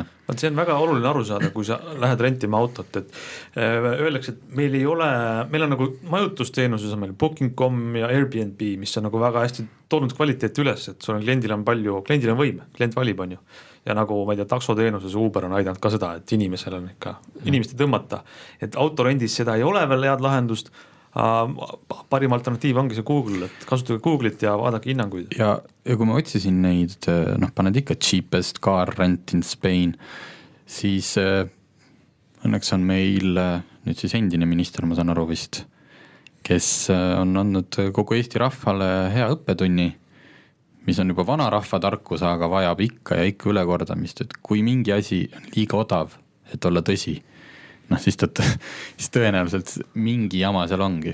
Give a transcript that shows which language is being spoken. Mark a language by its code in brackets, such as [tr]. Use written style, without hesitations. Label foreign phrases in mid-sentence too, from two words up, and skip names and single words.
[et] See on väga oluline aru saada, kui sa lähed rentima autot, et öeldakse, et meil on nagu majutusteenuses on meil Booking.com ja Airbnb, mis on nagu väga hästi toonud kvaliteeti üles, et sul kliendil on võim, klient valib on ju. Ja nagu ma ei tea, taksoteenuses Uber on aidanud ka seda, et inimesel on ikka inimeste tõmmata, et autorendis seda ei ole veel head lahendust. Parim alternatiiv ongi see Google, et kasutage Google'it ja vaadake hinnanguid. Ja kui ma otsisin neid, paned ikka [en] cheapest car rent in Spain, [et] siis õnneks on meil nüüd siis endine minister, ma saan aru vist, kes on andnud kogu Eesti rahvale hea õppetunni, mis on juba vana rahva tarkus, aga vajab ikka ja ikka ülekordamist, et kui mingi asi on liiga odav, et olla tõsi, siis tõenäoliselt mingi jama seal ongi.